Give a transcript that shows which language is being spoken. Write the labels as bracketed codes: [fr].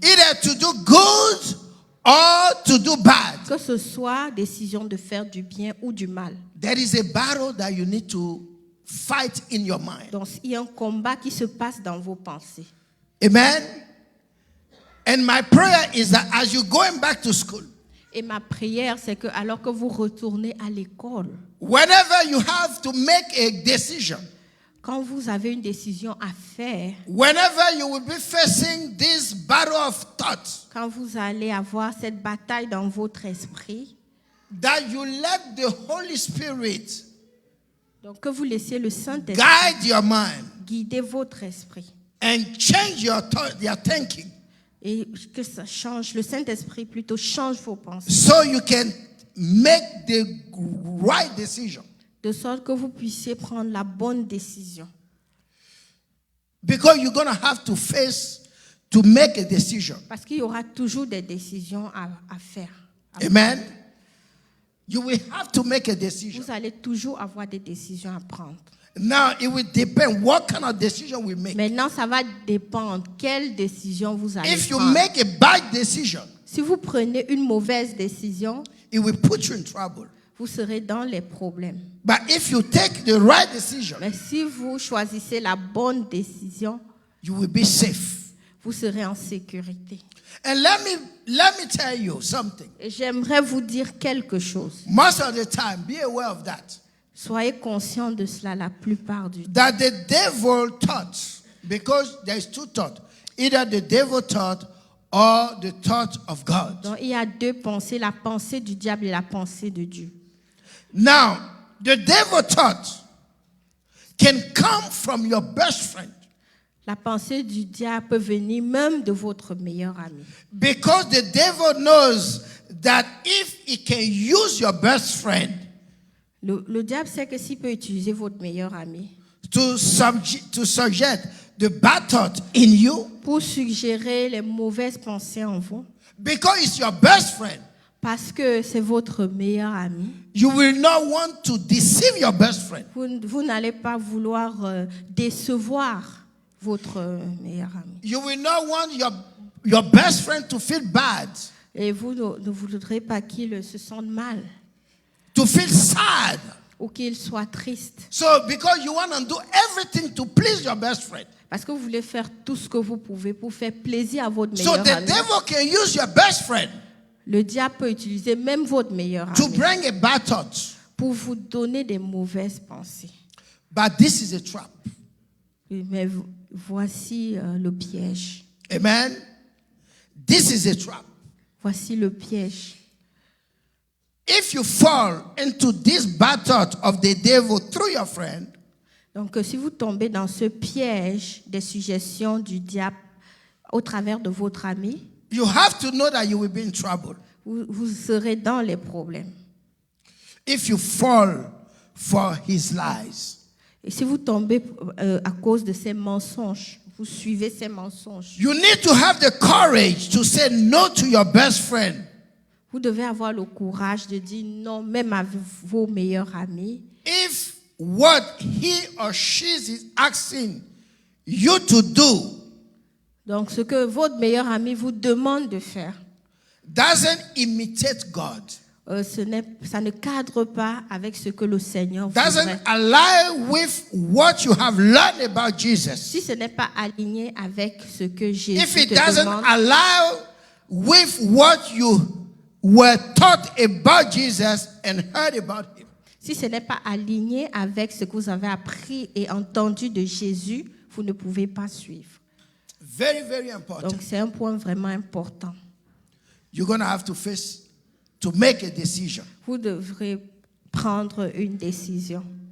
[en] either to do good or to do bad, [fr] que ce soit décision de faire du bien ou du mal. [en] there is a battle that you need to fight in your mind. [fr] Donc, il y a un combat qui se passe dans vos pensées. [en] Amen. And my prayer is that as you're going back to school, [fr] Et ma prière, c'est que alors que vous retournez à l'école, [en] whenever you have to make a decision, [fr] quand vous avez une décision à faire, [en] whenever you will be facing this battle of thoughts, [fr] quand vous allez avoir cette bataille dans votre esprit, [en] that you let the Holy Spirit [fr] donc que vous laissiez le Saint-Esprit [en] guide your mind [fr] guider votre esprit [en] and change your thinking [fr] et que ça change, le Saint-Esprit plutôt change vos pensées, [en] so you can make the right decision. [fr] de sorte que vous puissiez prendre la bonne décision. [en] Because you're going to have to face to make a decision. [fr] Parce qu'il y aura toujours des décisions à faire. [en] Amen. You will have to make a decision. [fr] Vous allez toujours avoir des décisions à prendre. [en] Now, it will depend what kind of decision we make. [fr] Maintenant, ça va dépendre quelle décision vous allez [en] If you [fr] prendre. [en] make a bad decision, [fr] Si vous prenez une mauvaise décision, [en] it will put you in trouble. [fr] vous serez dans les problèmes. [en] But if you take the right decision, [fr] Mais si vous choisissez la bonne décision, [en] you will be safe. [fr] vous serez en sécurité. [en] And let me tell you something. [fr] Et j'aimerais vous dire quelque chose. [en] Most of the time, be aware of that. [fr] Soyez conscient de cela la plupart du temps. [en] That the devil thought, because there is two thoughts, either the devil thought or the thought of God. [fr] Donc, il y a deux pensées, la pensée du diable et la pensée de Dieu. [en] Now, the devil thought can come from your best friend. [fr] La pensée du diable peut venir même de votre meilleur ami. [en] Because the devil knows that if he can use your best friend [fr] Le diable sait que s'il peut utiliser votre meilleur ami [en] to subject the bad thought in you, [fr] pour suggérer les mauvaises pensées en vous, [en] because it's your best friend, [fr] parce que c'est votre meilleur ami, [en] you will not want to deceive your best friend. [fr] vous n'allez pas vouloir décevoir votre meilleur ami. [en] You will not want your best friend to feel bad, [fr] Et vous ne voudrez pas qu'il se sente mal [en] to feel sad. [fr] ou qu'il soit triste. [en] So because you want to do everything to please your best friend. [fr] Parce que vous voulez faire tout ce que vous pouvez pour faire plaisir à votre [en] So [fr] meilleur [en] the [fr] ami. [en] devil can use your best friend [fr] Le diable peut utiliser même votre meilleur [en] to [fr] ami [en] bring a bad thought. [fr] pour vous donner des mauvaises pensées. [en] But this is a trap. [fr] Mais voici le piège. [en] Amen. This is a trap. [fr] Voici le piège. [en] If you fall into this bad thought of the devil through your friend, [fr] Donc, si vous tombez dans ce piège des suggestions du diable au travers de votre ami, [en] you have to know that you will be in trouble. [fr] vous serez dans les problèmes. [en] If you fall for his lies. [fr] Et si vous tombez à cause de ces mensonges, vous suivez ces mensonges, [en] You need to have the courage to say no to your best friend. [fr] vous devez avoir le courage de dire non, même à vos meilleurs amis. [en] If what he or she is asking you to do [fr] Donc, ce que votre meilleur ami vous demande de faire, [en] doesn't imitate God, [fr] ça ne cadre pas avec ce que le Seigneur [en] doesn't [fr] voudrait. [en] align with what you have learned about Jesus, [fr] Si ce n'est pas aligné avec ce que [en] if [fr] Jésus [en] it [fr] te [en] doesn't [fr] demande, [en] align with what you were taught about Jesus and heard about him, [fr] si ce n'est pas aligné avec ce que vous avez appris et entendu de Jésus, vous ne pouvez pas suivre. [en] very, very important. [fr] Donc, c'est un point vraiment important. [en] You're going to have to make a decision. [fr] Vous devrez prendre une décision.